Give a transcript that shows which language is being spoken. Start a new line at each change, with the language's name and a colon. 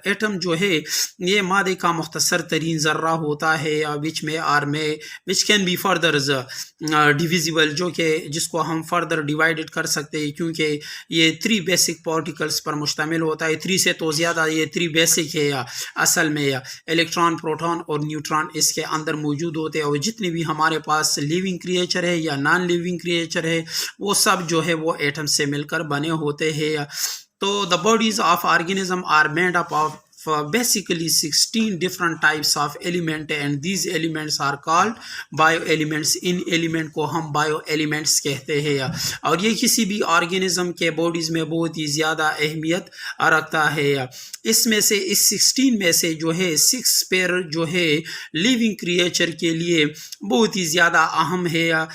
Urdu: Atom جو ہے یہ مادے کا مختصر ترین ذرہ ہوتا ہے،
English: which can be further divisible,
Urdu: جو کہ جس کو ہم فردر ڈیوائڈڈ کر سکتے ہیں، کیونکہ یہ 3 بیسک پارٹیکلز پر مشتمل ہوتا ہے. 3 سے تو زیادہ، یہ 3 بیسک ہے. یا اصل میں الیکٹران، پروٹون اور نیوٹران اس کے اندر موجود ہوتے ہیں. اور جتنی بھی ہمارے پاس لیونگ کریچر ہے یا نان لیونگ کریچر ہے وہ سب جو ہے وہ ایٹم سے مل کر بنے ہوتے ہیں.
English: تو the bodies of organism are made up of basically 16 different types of element, and these elements are called bioelements.
Urdu: In element کو ہم بایو ایلیمنٹس کہتے ہیں. اور یہ کسی بھی آرگینزم کے باڈیز میں بہت ہی زیادہ اہمیت رکھتا ہے. اس میں سے اس 16 میں سے جو ہے 6 پیر جو ہے لیونگ کریچر کے لیے بہت ہی زیادہ اہم ہے.